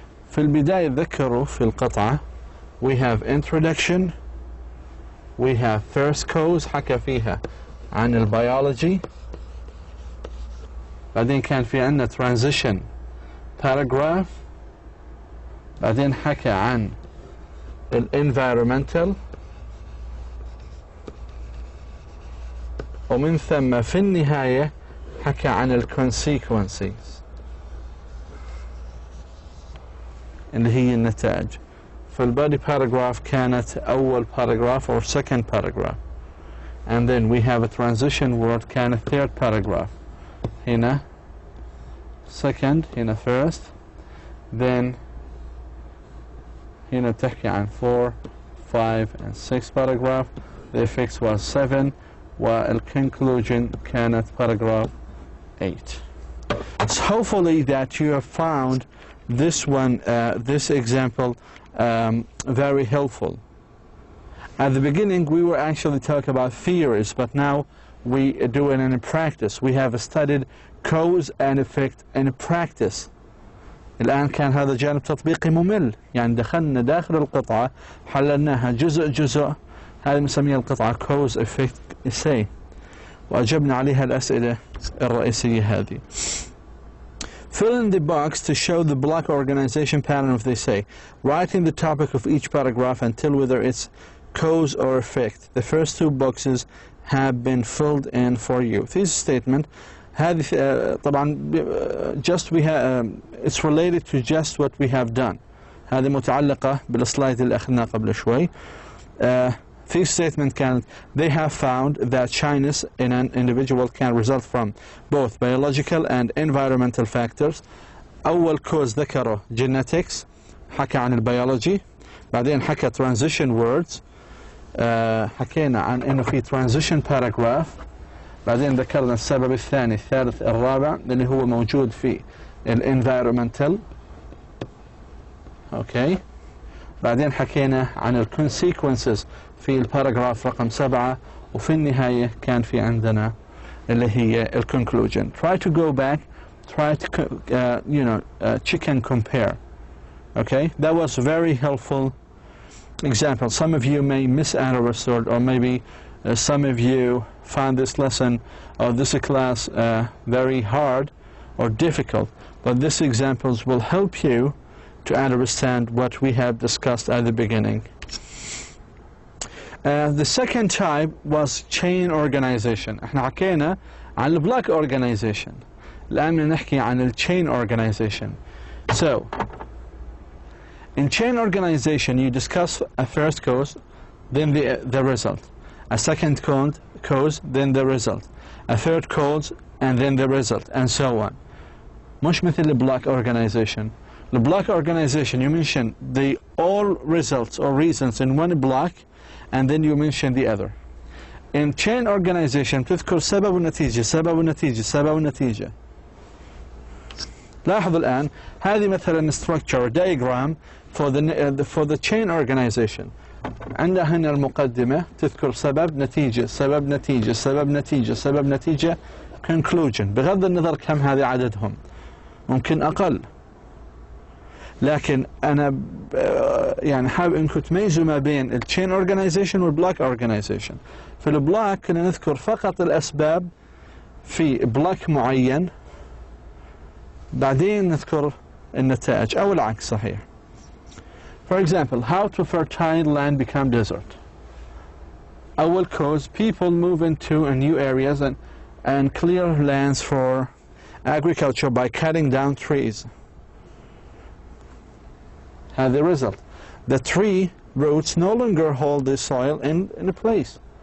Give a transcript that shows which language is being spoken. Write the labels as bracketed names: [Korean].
[Arabic] في البداية ذكروا في القطعة [English] we have introduction, we have first cause [Arabic] حكى فيها عن البيولوجي، بعدين كان في عندنا transition paragraph، بعدين حكى عن environmental، ومن ثم في النهاية حكى عن consequences اللي هي النتائج. [English] فالبادي paragraph [Arabic] كانت أول [English] paragraph or second paragraph, and then we have a transition word [Arabic] كانت [English] third paragraph. هنا second, هنا first, then [Arabic] هنا تحكي عن [English] 4, 5 and 6 paragraph. The effects was 7, والconclusion [Arabic] كانت [English] paragraph 8. So hopefully that you have found this one, this example very helpful. At the beginning we were actually talking about theories, but now we do it in practice. We have studied cause and effect in practice. [Arabic] الآن كان هذا جانب تطبيقي ممل، يعني دخلنا داخل القطعة حللناها جزء جزء. هذه بنسميها القطعة cause effect essay، وأجبنا عليها الأسئلة الرئيسية هذه. [English] Fill in the box to show the block organization pattern of the essay. Write in the topic of each paragraph and tell whether it's cause or effect. The first 2 boxes have been filled in for you. This statement [Arabic] هذه طبعا [English] just we have it's related to just what we have done. [Arabic] هذه متعلقة بالسلايد اللي أخذناه قبل شوي. [English] This statement can, they have found that shyness in an individual can result from both biological and environmental factors. [Arabic] أول cause ذكره genetics، حكى عن البيولوجي، بعدين حكى transition words، حكينا عن إنه في transition paragraph، بعدين ذكرنا السبب الثاني الثالث الرابع اللي هو موجود في environmental. أوكي، بعدين حكينا عن consequences في الباراجراف رقم 7، وفي النهاية كان في عندنا اللي هي conclusion. [English] Try to go back, try to check and compare. Okay, that was very helpful example. Some of you may misunderstood, or maybe some of you found this lesson or this class very hard or difficult, but these examples will help you to understand what we have discussed at the beginning. The second type was chain organization. [Arabic] احنا حكينا عن block organization. الآن نحكي عن chain organization. [English] So, in chain organization you discuss a first cause, then the result. A second cause, then the result. A third cause, and then the result, and so on. [Arabic] مش مثل [English] block organization. The block organization, you mention the all results or reasons in one block, and then you mention the other. In chain organization [Arabic] تذكر سبب ونتيجة، سبب ونتيجة، سبب ونتيجة. لاحظوا الآن هذه مثلا [English] structure diagram for the chain organization. [Arabic] عندنا هنا المقدمة تذكر سبب نتيجة سبب نتيجة سبب نتيجة سبب نتيجة conclusion. بغض النظر كم هذه عددهم، ممكن أقل، لكن أنا يعني حابب أنكم تميزوا ما بين الchain organization والبلوك organization. في البلوك كنا نذكر فقط الأسباب في بلوك معين، بعدين نذكر النتائج، أو العكس صحيح. [English] For example, how to fertile land become desert. [Arabic] أول [English] cause, people move into new areas and clear lands for agriculture by cutting down trees. The result, the tree roots no longer hold the soil in a place.